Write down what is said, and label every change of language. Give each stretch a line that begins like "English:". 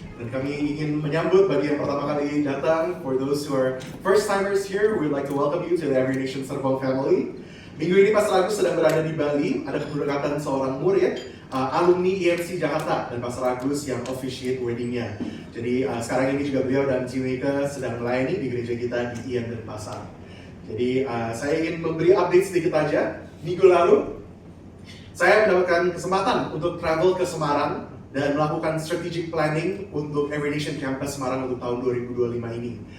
Indonesian: Dan kami ingin menyambut bagi yang pertama kali datang.
English: For those who are first timers here, we'd like to welcome you to the Every Nation Serpong family.
Indonesian: Minggu ini Pastor Agus sedang berada di Bali. Ada keberangkatan seorang murid, alumni IMC Jakarta, dan Pastor Agus yang
English: officiate
Indonesian: weddingnya. Jadi sekarang ini juga beliau dan Cimika sedang melayani di gereja kita di Ian dan Pasar. Jadi saya ingin memberi update sedikit aja. Minggu lalu saya mendapatkan kesempatan untuk travel ke Semarang dan melakukan strategic planning untuk Every Nation Campus Semarang untuk tahun 2025 ini.